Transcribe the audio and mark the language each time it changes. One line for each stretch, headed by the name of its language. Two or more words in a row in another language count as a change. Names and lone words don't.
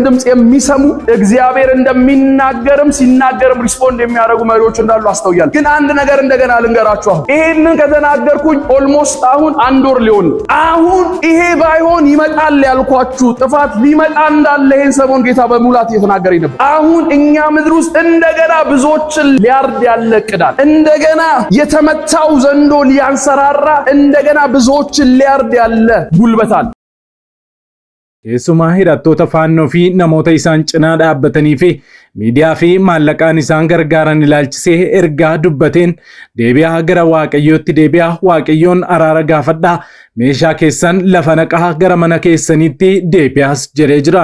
Amharic: ድምጽ የሚሰሙ እግዚአብሔር እንደሚናገርም ሲናገርም ሪስፖንድ የሚያደርጉ መሪዎች እንዳሉ አስተውያለሁ ግን አንድ ነገር እንደገና ልንገራችሁ ይሄንን ከተናገርኩኝ ኦልሞስት አሁን አንድ ወር ሊሆን አሁን ይሄ ባይሆን ይመጣል ያልኳችሁ ጥፋት ሊመጣ እንዳለ ይሄን ሰሞን ጌታ በሙላት እየተናገረኝ ነበር አሁን እኛ ምድር ውስጥ እንደገና ብዙዎችን ሊያርድ ያለቅዳል እንደገና የተመታው ዘንዶ ሊያንሰራራ እንደገና ብዙዎችን ሊያርድ ያለ ጉልበታል
Oromo: keessumaa hidhattoota faannoo fi namoota isaan cinaa dhaabbatanii fi miidiyaa fi maallaqaan isaan gargaaran ilaalchisee ergaa dubbateen deebi'aa gara waaqayyootti deebi'aa waaqayyoon araara gaafadhaa meeshaa keessan lafa naqaa gara mana keessaniitti deebi'aas jedhee jira.